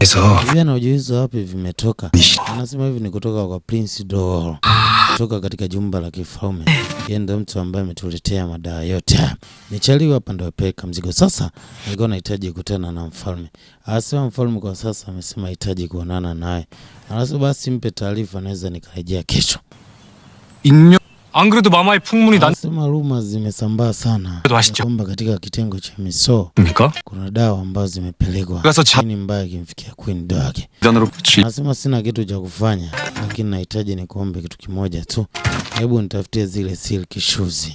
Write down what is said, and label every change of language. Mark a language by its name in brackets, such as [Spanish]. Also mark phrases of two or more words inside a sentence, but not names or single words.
[Swahili] Hivi anajiuliza wapi vimetoka. Anasema hivi ni kutoka kwa Prince Doll, kutoka katika jumba la kifalme. Yeye ndio mtu ambaye ametuletea madawa yote. Ni Charlie hapa ndio apeleka mzigo. Sasa alikuwa anahitaji kukutana na mfalme. Anasema mfalme kwa sasa amesema anahitaji kuonana naye. Anasema basi mpe taarifa, naweza nikarejea kesho. [Korean] 안 그래도 마마의 풍문이 난. [Swahili] Anasema rumors zimesambaa sana kwamba katika kitengo cha miso kuna dawa ambazo zimepelekwa, lakini mbaya kimfikia [English] Queen Dog. [Swahili] Anasema sina kitu cha kufanya, lakini nahitaji nikuombe kitu kimoja tu, hebu nitafutie zile [English] silk shoes.